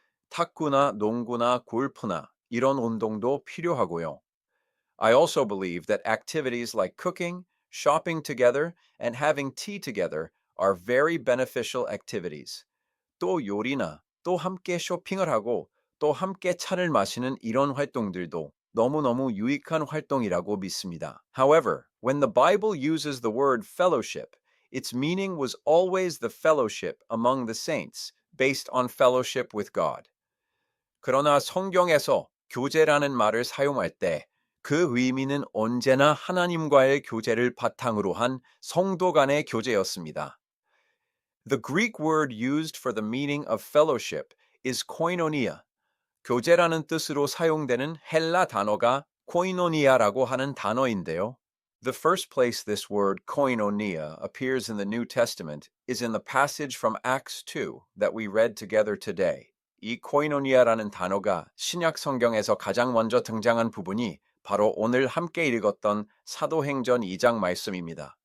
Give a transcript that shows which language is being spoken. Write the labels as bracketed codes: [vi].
[ko] 탁구나 농구나 골프나 이런 운동도 필요하고요. [en] I also believe that activities like cooking, shopping together, and having tea together are very beneficial activities. [ko] 또 요리나 또 함께 쇼핑을 하고 또 함께 차를 마시는 이런 활동들도 너무너무 유익한 활동이라고 믿습니다. [en] However, when the Bible uses the word fellowship, its meaning was always the fellowship among the saints, based on fellowship with God. [ko] 그러나 성경에서 교제라는 말을 사용할 때 그 의미는 언제나 하나님과의 교제를 바탕으로 한 성도 간의 교제였습니다. [en] The Greek word used for the meaning of fellowship is koinonia. [ko] 교제라는 뜻으로 사용되는 헬라 단어가 koinonia라고 하는 단어인데요. [en] The first place this word koinonia appears in the New Testament is in the passage from Acts 2 that we read together today. [ko] 이 koinonia라는 단어가 신약 성경에서 가장 먼저 등장한 부분이 바로 오늘 함께 읽었던 사도행전 2장 말씀입니다.